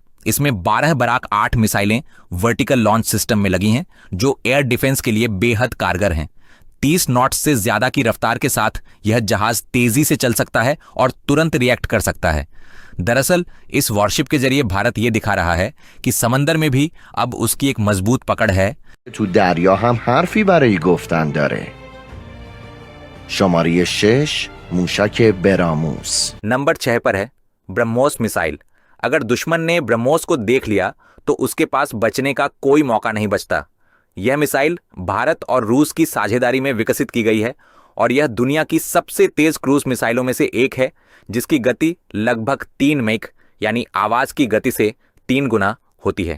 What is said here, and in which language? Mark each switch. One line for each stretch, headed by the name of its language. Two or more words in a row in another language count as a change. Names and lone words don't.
Hindi: इसमें 12 बराक 8 मिसाइलें
English: vertical launch system
Hindi: में लगी हैं, जो
English: air defense
Hindi: के लिए बेहद कारगर हैं। 30 नॉट्स से ज्यादा की रफ्तार के साथ यह जहाज तेजी से चल सकता है और तुरंत रिएक्ट कर सकता है। दरअसल इस वॉरशिप के जरिए भारत ये दिखा रहा है कि समंदर में भी अब उसकी एक मजबूत पकड़ है।
Persian: تو دریا هم حرفی برای گفتن داره. شماره 6 موشک براموس.
Hindi: नंबर 6 पर है ब्रह्मोस मिसाइल। अगर दुश्मन ने ब्रह्मोस को देख लिया तो उसके पास बचने का कोई मौका नहीं बचता। यह मिसाइल भारत और रूस की साझेदारी में विकसित की गई है और यह दुनिया की सबसे तेज
English: cruise missiles
Hindi: में से एक है, जिसकी गति लगभग 3 मैक यानी आवाज की गति से 3 गुना होती है।